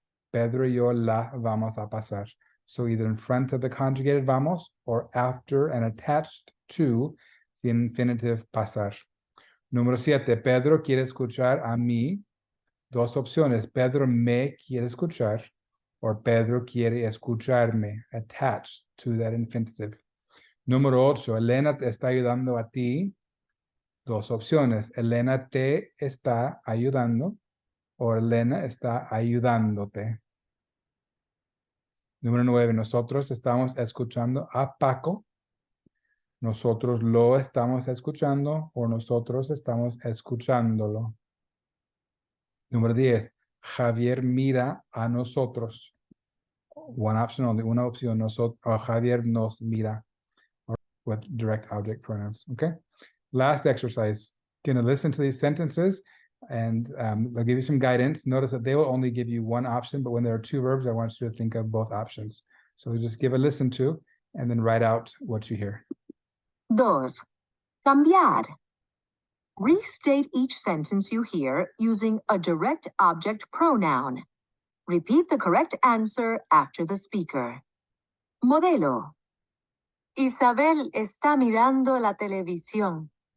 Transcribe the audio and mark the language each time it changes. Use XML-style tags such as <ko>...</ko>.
<es>Pedro y yo la vamos a pasar.</es> <en>So either in front of the conjugated vamos or after and attached to the infinitive pasar.</en> <es>Número 7, Pedro quiere escuchar a mí. Dos opciones, Pedro me quiere escuchar o Pedro quiere escucharme, attached to that infinitive. Número 8, Elena te está ayudando a ti. Dos opciones, Elena te está ayudando o Elena está ayudándote. Número 9, nosotros estamos escuchando a Paco. Nosotros lo estamos escuchando o nosotros estamos escuchándolo. Número 10, Javier mira a nosotros.</es> <en>One option only, una opción.</en> <es>Javier nos mira.</es> <en>With direct object pronouns. Okay. Last exercise. Going to listen to these sentences and they'll give you some guidance. Notice that they will only give you one option, but when there are two verbs, I want you to think of both options. So just give a listen to and then write out what you hear.</en> <es>2. Cambiar.</es> <en>Restate each sentence you hear using a direct object pronoun. Repeat the correct answer after the speaker.</en> <es>Modelo. Isabel está mirando la televisión.</es>